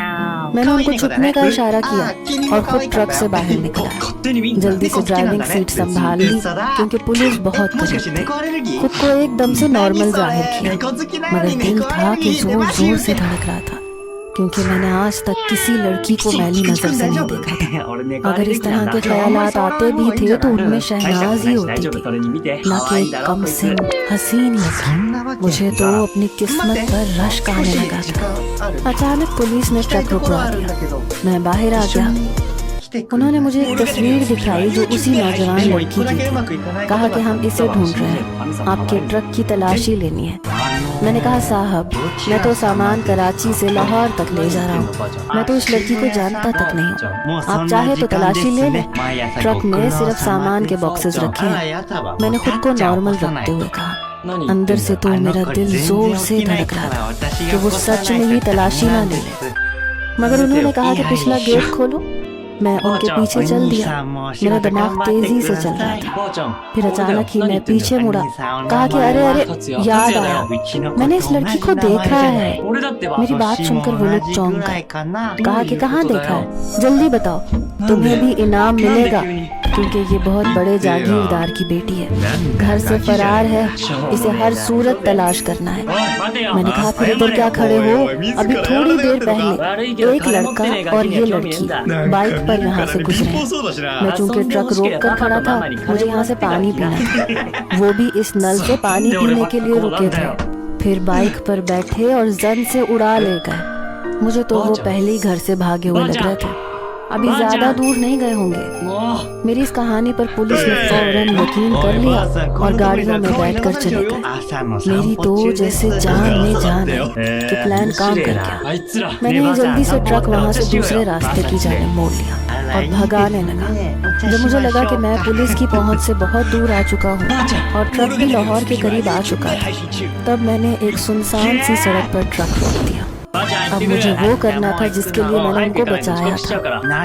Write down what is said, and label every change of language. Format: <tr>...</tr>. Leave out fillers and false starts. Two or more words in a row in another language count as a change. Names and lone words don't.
<hi>मैंने उनको छुपने का इशारा किया और खुद ट्रक से बाहर निकला।</hi> <ja>勝手に見んな</ja> <hi>जल्दी से ड्राइविंग सीट संभाल ली क्योंकि पुलिस बहुत</hi> <ja>もしかし</ja> <hi>करीब</hi> <ja>て</ja> <hi>थी।</hi> <ja>猫アレルギー？</ja> <hi>खुद को एकदम से नॉर्मल जाहिर किया</hi> <ja>猫好きなの</ja> <hi>मगर</hi> <ja>に</ja> <hi>दिल</hi> <ja>猫ア</ja> <hi>था</hi> <ja>レル</ja> <hi>कि</hi> <ja>ギーって</ja> <hi>जोर</hi> <ja>マジ</ja> <hi>जोर</hi> <ja>言う</ja> <hi>से</hi> <ja>て。</ja> <hi>धड़क रहा था क्योंकि मैंने आज तक किसी लड़की को मैली नजर से नहीं देखा था।</hi> <ja>俺猫アレ</ja> <hi>अगर</hi> <ja>ル</ja> <hi>इस</hi> <ja>ギーなん</ja> <hi>तरह</hi> <ja>だ</ja> <hi>के ख्यालात आते भी थे तो उनमें शहनाज ही</hi> <ja>大</ja> <hi>होती</hi> <ja>丈夫</ja> <hi>थी</hi> <ja>それに見て</ja> <hi>न</hi> <ja>可愛</ja> <hi>कि</hi> <ja>いだろ</ja> <hi>कम</hi> <ja>こい</ja> <hi>सिन</hi> <ja>つ</ja> <hi>हसीन</hi> <ja>そ</ja> <hi>लड़की।</hi> <ja>んなわけ</ja> <hi>मुझे तो अपनी किस्मत पर रश का आने लगा</hi> <ja>時</ja> <hi>था।</hi> <ja>間ある。</ja> <hi>अचानक पुलिस ने</hi> <ja>行きたい</ja> <hi>ट्रक</hi> <ja>ところ</ja> <hi>रुकवा</hi> <ja>あるん</ja> <hi>दिया।</hi> <ja>だけど。</ja> <hi>मैं बाहर आ</hi> <ja>一緒</ja> <hi>गया।</hi> <ja>に来てくれ。</ja> <hi>उन्होंने मुझे एक तस्वीर दिखाई जो उसी नौजवान</hi> <ja>でも</ja> <hi>लड़की</hi> <ja>一個だ</ja> <hi>की</hi> <ja>けうま</ja> <hi>थी।</hi> <ja>くいかないこと</ja> <hi>कहा</hi> <ja>が</ja> <hi>कि हम इसे ढूंढ रहे हैं, आपके ट्रक की तलाशी लेनी है। मैंने कहा साहब मैं तो सामान कराची से लाहौर तक ले जा रहा हूँ, मैं तो इस लड़की को जानता तक नहीं हूँ। आप चाहे तो तलाशी ले लें। ट्रक में सिर्फ सामान के बॉक्सेस रखे</hi> <ja>あら</ja> <hi>हैं।</hi> <ja>やだわ。</ja> <hi>मैंने खुद को नॉर्मल रखते हुए कहा। अंदर से तो मेरा दिल जोर से धड़क रहा था कि वो सच में ही तलाशी ना ले ले। मगर उन्होंने कहा कि पिछला गेट खोलो। मैं उनके पीछे चल दिया। मेरा दिमाग तेजी से चल रहा था। फिर अचानक ही मैं पीछे मुड़ा, कहा कि अरे अरे याद आया, मैंने इस लड़की को देखा है।</hi> <ja>俺だってば</ja> <hi>मेरी बात सुनकर वो लोग चौंक</hi> <ja>ぐら</ja> <hi>गए।</hi> <ja>いかな。</ja> <hi>कहा कि कहाँ देखा है, जल्दी बताओ, तुम्हें भी इनाम मिलेगा क्योंकि ये बहुत बड़े जागीरदार की बेटी है, घर से फरार है, इसे हर सूरत तलाश करना है।</hi> <ja>おい待てよ</ja> <hi>मैंने कहा फिर इधर क्या खड़े हो, अभी थोड़ी देर पहले एक लड़का और ये लड़की बाइक पर यहाँ से गुजरे। मैं चूंकि ट्रक रोक कर खड़ा था, मुझे यहाँ से पानी पीना था। वो भी इस नल से पानी पीने के लिए रुके थे। फिर बाइक पर बैठे और जन से उड़ा ले गए। मुझे तो वो पहले ही घर से भागे हुए लग रहे थे। अभी ज्यादा दूर नहीं गए होंगे।</hi> <ja>もう</ja> <hi>मेरी इस कहानी पर पुलिस ने फौरन यकीन कर लिया और गाड़ियों में बैठकर चले गए।</hi> <ja>朝の散</ja> <hi>मेरी</hi> <ja>歩</ja> <hi>तो</hi> <ja>中で</ja> <hi>जैसे जान में जान है कि प्लान काम कर गया।</hi> <ja>あいつら</ja> <hi>मैंने ये जल्दी से ट्रक वहाँ से दूसरे रास्ते की जाने मोड़ लिया और भगाने लगा। जब मुझे लगा कि मैं पुलिस की पहुंच से बहुत दूर आ चुका हूँ और ट्रक भी लाहौर के करीब आ चुका था, तब मैंने एक सुनसान सी सड़क पर ट्रक रोक दिया। अब मुझे वो करना था जिसके लिए मैंने उनको बचाया था।</hi>